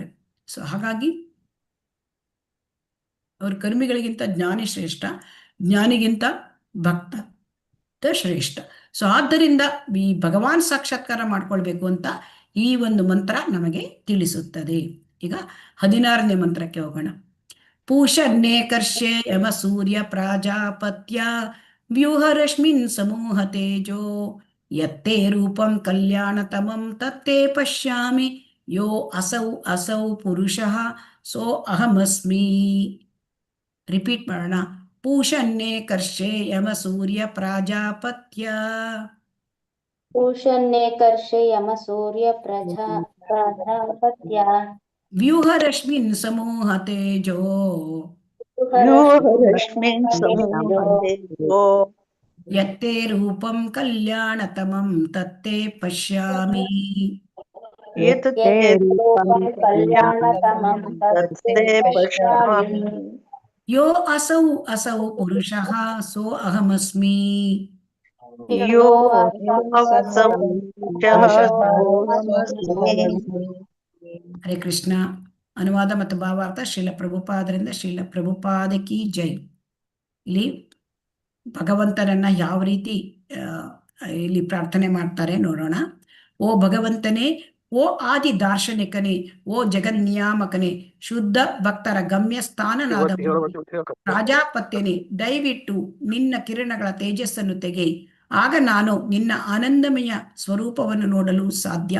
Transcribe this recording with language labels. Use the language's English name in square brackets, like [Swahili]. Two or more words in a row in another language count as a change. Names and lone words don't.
[Kannada] ಸೊ ಹಾಗಾಗಿ ಅವರು ಕರ್ಮಿಗಳಿಗಿಂತ ಜ್ಞಾನಿ ಶ್ರೇಷ್ಠ, ಜ್ಞಾನಿಗಿಂತ ಭಕ್ತ ಶ್ರೇಷ್ಠ. ಸೊ ಆದ್ದರಿಂದ ಈ ಭಗವಾನ್ ಸಾಕ್ಷಾತ್ಕಾರ ಮಾಡ್ಕೊಳ್ಬೇಕು ಅಂತ ಈ ಒಂದು ಮಂತ್ರ ನಮಗೆ ತಿಳಿಸುತ್ತದೆ. ಈಗ 16ನೇ ಮಂತ್ರಕ್ಕೆ ಹೋಗೋಣ. [Sanskrit] ಪೂಷನ್ನೇ ಕರ್ಷೆ ಯಮ ಸೂರ್ಯ ಪ್ರಾಜಾಪತ್ಯ ವ್ಯೂಹರಶ್ಮಿನ್ ಸಮೂಹ ತೇಜೋ ಯತ್ತೇ ರೂಪಂ ಕಲ್ಯಾಣತಮಂ ತತ್ತೇ ಪಶ್ಯಾಮಿ ಯೋ ಅಸೌ ಅಸೌ ಪುರುಷಃ ಸೋ ಅಹಮಸ್ಮಿ. [Kannada] ರಿಪೀಟ್ ಮಾಡೋಣ. [Sanskrit] ಪೂಷನ್ನೇ ಕರ್ಷೆ ಯಮ ಸೂರ್ಯ ಪ್ರಾಜಾಪತ್ಯ ಪೂಷನ್ನೇ ಕರ್ಷೆ ಯಮ ಸೂರ್ಯ ಪ್ರಜಾಪತ್ಯ ವ್ಯೂಹರಶ್ಮಿನ್ ಸಮೂಹ ತೇಜೋ ವ್ಯೂಹರಶ್ಮಿನ್ ಸಮೂಹ ತೇಜೋ ಯತ್ತೇ ರೂಪಂ ಕಲ್ಯಾಣತಮಂ ತತ್ತೇ ಪಶ್ಯಾಮಿ. ಏತತೆ ರೂಪಂ ಕಲ್ಯಾಣತಮಂ ತತ್ತೇ ಪಶ್ಯಾಮಿ. ಯೋ ಅಸೌ ಅಸೌ ಪುರುಷಃ ಸೋ ಅಹಮಸ್ಮಿ. ಯೋ ಅಸೌ ಪುರುಷಃ ಸೋಹಮಸ್ಮಿ. ಹರೇ ಕೃಷ್ಣ. [Kannada] ಅನುವಾದ ಮತ್ತು ಭಾವಾರ್ಥ ಶ್ರೀಲ ಪ್ರಭುಪಾದರಿಂದ ಶ್ರೀಲ ಪ್ರಭುಪಾದ [Hindi] की जय. [Kannada] ಇಲ್ಲಿ ಭಗವಂತನನ್ನ ಯಾವ ರೀತಿ ಇಲ್ಲಿ ಪ್ರಾರ್ಥನೆ ಮಾಡ್ತಾರೆ ನೋಡೋಣ. ಓ ಭಗವಂತನೇ, ಓ ಆದಿ ದಾರ್ಶನಿಕನೇ, ಓ ಜಗನ್ನಿಯಾಮಕನೇ, ಶುದ್ಧ ಭಕ್ತರ ಗಮ್ಯ ಸ್ಥಾನನಾದ ಪ್ರಾಜಾಪತ್ಯನೇ, ದಯವಿಟ್ಟು ನಿನ್ನ ಕಿರಣಗಳ ತೇಜಸ್ಸನ್ನು ತೆಗೆ, ಆಗ ನಾನು ನಿನ್ನ ಆನಂದಮಯ ಸ್ವರೂಪವನ್ನು ನೋಡಲು ಸಾಧ್ಯ.